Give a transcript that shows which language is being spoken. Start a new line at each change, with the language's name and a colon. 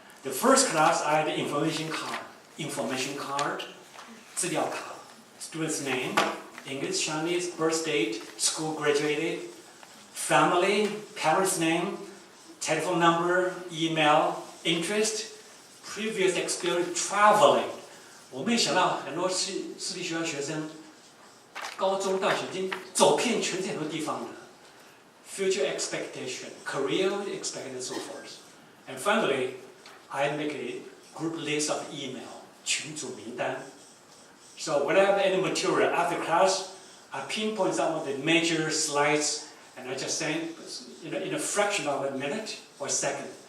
English: The first class, I had the information card, 资料卡 student's name, English, Chinese, birth date, school graduated, family, parents' name, telephone number, email, interest, previous experience traveling.
Chinese: 我没想到很多私立学校学生，高中、大学已经走遍全世界很多地方了。
English: Future expectation, career expectation, and so forth. And finally, I make a group list of email,
Chinese: 群组名单.
English: So when I have any material after class, I pinpoint some of the major slides, and I just send, in a fraction of a minute or a second.